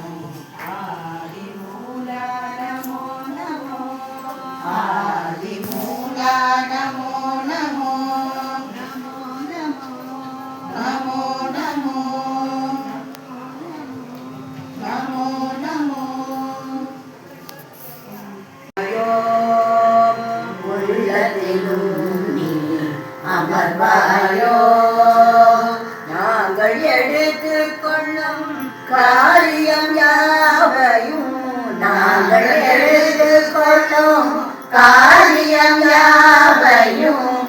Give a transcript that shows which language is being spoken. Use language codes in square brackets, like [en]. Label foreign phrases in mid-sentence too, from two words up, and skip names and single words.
[sa] आदिमूला नमो नमो नमो नमो नमो नमो नमो [ta] அமர்வாயோ நாங்கள் எடுத்துக் கொள்ளும் காரியம் யாவையும் நாங்கள் எடுத்துக் கொள்ளும் காரியம் யாவையும்